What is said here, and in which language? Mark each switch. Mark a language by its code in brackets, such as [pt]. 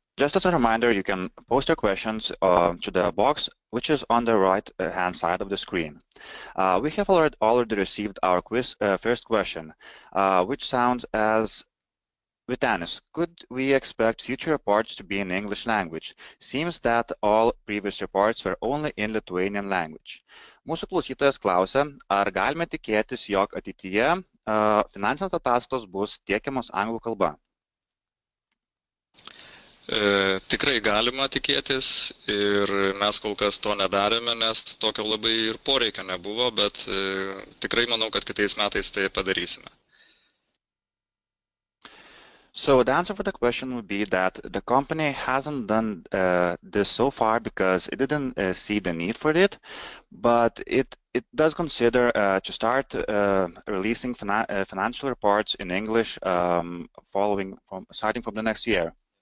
[en] Just as a reminder, you can post your questions to the box, which is on the right-hand side of the screen. We have already received our first question, which sounds as, Vytenis, could we expect future reports to be in English language? Seems that all previous reports were only in Lithuanian language. [lt] Mūsų klausytojas klausia, ar galime tikėtis, jog ateityje finansinės ataskaitos bus tiekiamos anglų kalba? Tikrai galima tikėtis ir mes kol kas to nedarėme, nes tokio labai ir poreikio nebuvo, bet tikrai manau, kad kitais metais tai padarysime. [en] So the answer for the question would be that the company hasn't done this so far because it didn't see the need for it, but it does consider to start releasing financial reports in English starting from the next year.